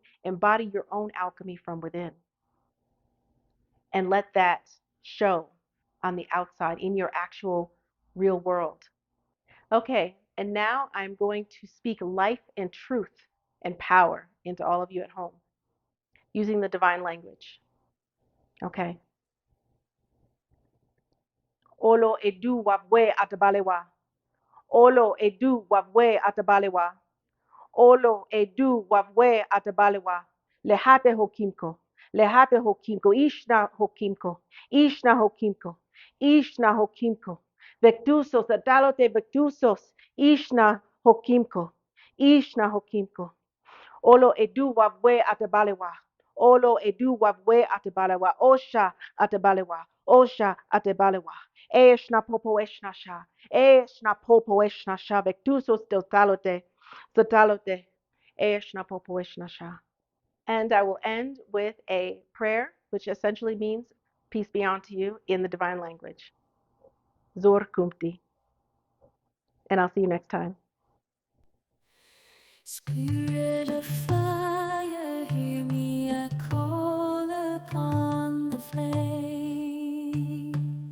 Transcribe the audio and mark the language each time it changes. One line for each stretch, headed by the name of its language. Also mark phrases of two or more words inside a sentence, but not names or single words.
English: Embody your own alchemy from within, and let that show on the outside in your actual real world. Okay, and now I'm going to speak life and truth and power into all of you at home using the divine language. Okay. Olo edu wabwe atabalewa. Olo edu wabwe atabalewa. Olo edu wabwe atabalewa. Lehate hokimko. Lehate hokimko. Ishna hokimko. Ishna hokimko. Ishna hokimko. Vectusos, atalote vectusos. Ishna hokimko. Ishna hokimko. Olo edu wabwe atabalewa. Olo edu wabwe atabalewa. Osha atabalewa. Osha atabalewa. Eshna popo eshna sha. Eshna popo eshna sha. Vectusos totalote. Totalote. Eshna popo eshna sha. And I will end with a prayer, which essentially means peace be unto you in the divine language. Zor kumti. And I'll see you next time. Spirit of fire, hear me, I call upon the flame.